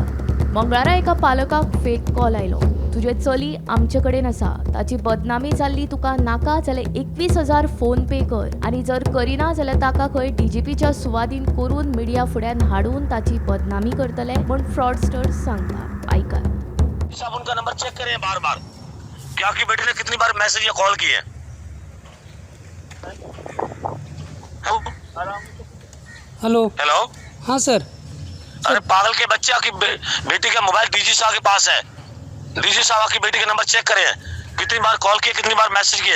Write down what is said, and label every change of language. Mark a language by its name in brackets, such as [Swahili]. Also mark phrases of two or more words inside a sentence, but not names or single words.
[Konkani] मंगळारा एका पालकाक फेक कॉल आयलो. तुजे चली आमचे कडेन आसा, ताची बदनामी जाल्ली, तुका नाका जाल्यार 21,000 फोन पे कर आनी जर करिना जाल्यार ताका खंय डीजीपीच्या सुवादीन करून मिडिया फुड्यान हाडून ताची बदनामी करतले म्हूण फ्रॉडस्टर सांगता. ऐकात. [Hindi] आप उनका नंबर चेक करें बार बार कि आपकी बेटी ने कितनी बार मैसेज या कॉल की है। हेलो। हेलो। हाँ सर। अरे पागल के बच्चे, आपकी बेटी का मोबाइल डीजी साहब के पास है। डीजी साहब आपकी बेटी का नंबर चेक करें, कितनी बार कॉल किए, कितनी बार मैसेज किए।